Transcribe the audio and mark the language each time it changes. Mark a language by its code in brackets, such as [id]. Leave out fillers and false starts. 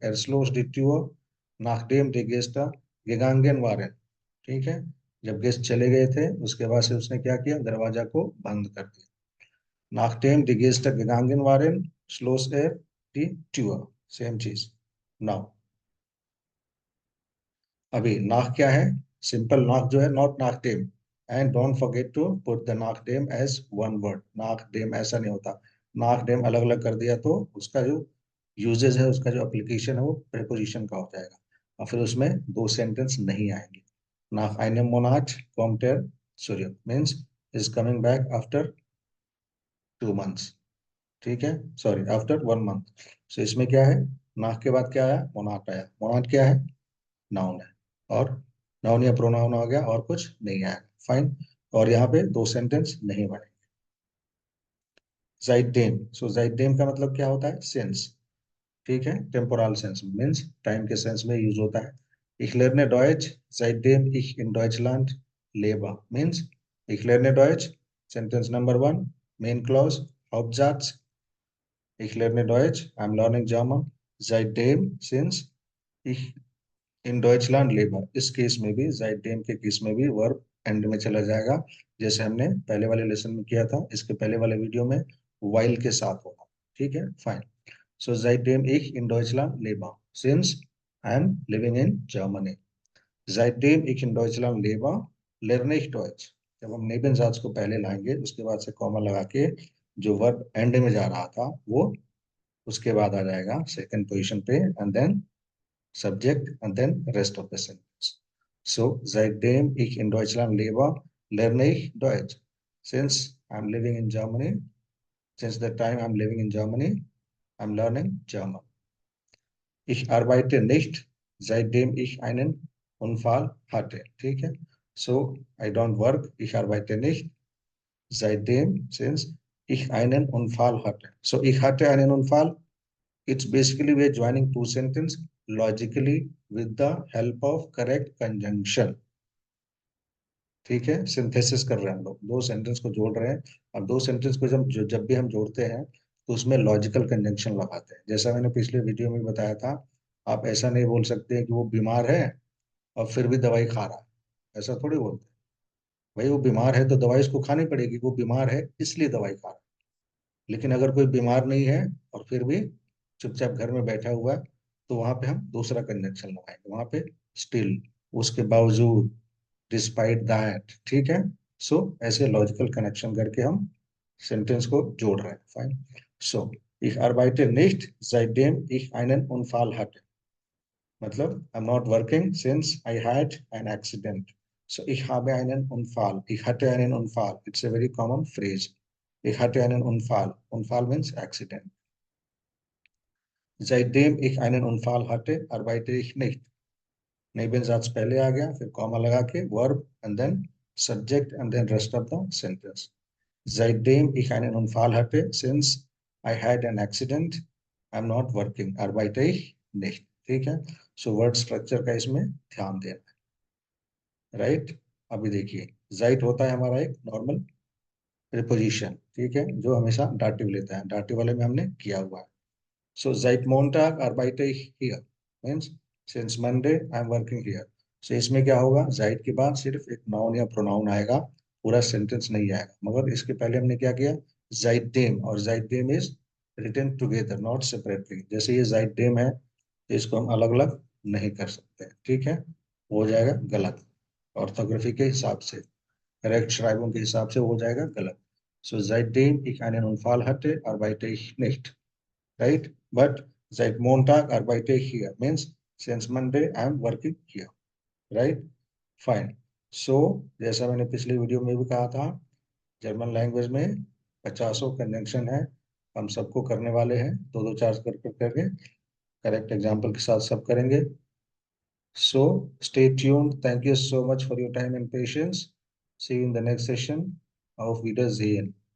[de] Er schloss die Tür nachdem die Gäste gegangen waren. [hi] ठीक है. जब गेस्ट चले गए थे उसके बाद से उसने क्या किया, दरवाजा को बंद कर दिया. [de] Nachdem die Gäste gegangen waren, schloss er die Tür. [hi] Same चीज. नाउ अभी नाक क्या है, सिंपल नाक जो है, not nachdem. [en] And don't forget to put the nachdem as one word. nachdem ऐसा नहीं होता. [hi] nachdem अलग अलग कर दिया तो उसका जो यूजेज है, उसका जो एप्लीकेशन है वो प्रेपोजिशन का हो जाएगा, और फिर उसमें दो सेंटेंस नहीं आएंगे. [de] nach einem Monat kommt er zurück [en] means is coming back after 2 months. [hi] ठीक है. Sorry, after 1 month. सो इसमें क्या है, नाक के बाद क्या आया, मोनाट आया. मोनाट क्या है, नाउन है, और नाउन या प्रोनाउन हो गया, और कुछ नहीं आया. फाइन. और यहाँ पे दो सेंटेंस नहीं बने. जाइडेम. सो जाइडेम का मतलब क्या होता है, सेंस. ठीक है. टेम्पोरल सेंस मीन्स टाइम के सेंस में यूज होता है. [de] Ich lerne Deutsch, seitdem ich in Deutschland lebe. [en] Means [de] ich lerne Deutsch. [en] Sentence number 1. Main clause. Hauptsatz. [de] Ich lerne Deutsch. [en] I'm learning German. Seitdem, since. Ich [hi] in Deutschland labour, इस case में भी जाइडेम के case में भी verb and में चला जाएगा, जैसे हमने पहले वाले लेसन में किया था, इसके पहले वाले वीडियो में वाइल के साथ होगा। ठीक है, [en] Fine. So [de] seitdem ich in Deutschland lebe, [en] since I am living in Germany. [de] Seitdem ich in Deutschland lebe, lerne ich Deutsch। [hi] जब हम नेबेनजाज को पहले लाएंगे उसके बाद से कॉमा लगा के जो वर्ब एंड में जा रहा था वो उसके बाद आ जाएगा सेकंड पोजीशन पे, and then [en] subject and then rest of the sentence. [de] So seitdem ich in Deutschland lebe, lerne ich Deutsch. [en] Since I'm living in Germany, since the time I'm living in Germany, I'm learning German. [de] Ich arbeite nicht, seitdem ich einen Unfall hatte. [hi] ठीक है? [en] So I don't work, [de] ich arbeite nicht, [en] seitdem, since [de] ich einen Unfall hatte. So ich hatte einen Unfall. [en] It's basically we're joining two sentences logically with the help of correct conjunction. [hi] ठीक है, synthesis कर रहे हैं हम लोग, दो sentence को जोड़ रहे हैं। अब दो सेंटेंस को जब भी हम जोड़ते हैं तो उसमें लॉजिकल कंजंक्शन लगाते हैं। जैसा मैंने पिछले वीडियो में बताया था, आप ऐसा नहीं बोल सकते कि वो बीमार है और फिर भी दवाई खा रहा है, ऐसा थोड़ी बोलते हैं। भाई वो बीमार है तो दवाई उसको खानी पड़ेगी, वो बीमार है इसलिए दवाई खा रहा है। लेकिन अगर कोई बीमार नहीं है और फिर भी चुपचाप घर में बैठा हुआ है, तो वहां पे हम दूसरा कंजंक्शन लगाएंगे, वहां पे स्टिल, उसके बावजूद, डिस्पाइट दैट। ठीक है, सो ऐसे लॉजिकल कनेक्शन करके हम सेंटेंस को जोड़ रहे हैं। फाइन। [de] सो ich arbeite nicht, seitdem ich einen Unfall hatte। [en] मतलब I am not working since I had an accident. [de] सो ich habe einen Unfall, ich hatte einen Unfall, [en] it's a very common phrase। [de] ich hatte einen Unfall, Unfall [en] means accident। [de] seitdem ich einen Unfall hatte, arbeite ich nicht। [hi] नेबेनजाज पहले आ गया, फिर comma लगा के verb and then subject and then rest of the sentence. [de] seitdem ich einen Unfall hatte, [en] since I had an accident, I'm not working, [de] arbeite ich nicht। [hi] ठीक है, so word structure का इसमें ध्यान देना है, राइट। अभी देखिए, जाइट होता है हमारा एक नॉर्मल प्रीपोजिशन, ठीक है, जो हमेशा डाटिव लेता है, डाटिव वाले में हमने किया हुआ है। [en] So [de] seit Montag arbeite ich hier, [en] means since Monday I am working here। [hi] So इसमें क्या होगा, seit के बाद सिर्फ एक नाउन या प्रोनाउन आएगा, पूरा सेंटेंस नहीं आएगा। मगर इसके पहले हमने क्या किया, seitdem, और seitdem [en] is written together not separately। [hi] जैसे ये seitdem है तो इसको हम अलग अलग नहीं कर सकते, ठीक है, हो जाएगा गलत, ऑर्थोग्राफी के हिसाब से, करेक्ट श्राइबों के हिसाब से हो जाएगा गलत। [de] So seitdem ich einen Unfall hatte, arbeite ich nicht। [en] right? But [de] seit Montag arbeite ich hier, [en] means since Monday I am working here, right? Fine। [hi] So जैसा मैंने पिछली वीडियो में भी कहा था, जर्मन लैंग्वेज में 50 कंजंक्शन है, हम सबको करने वाले हैं, दो दो चार करके करेक्ट एग्जाम्पल के साथ सब करेंगे। [en] So stay tuned, thank you so much for your time and patience। See you in the next session of Vida Zain।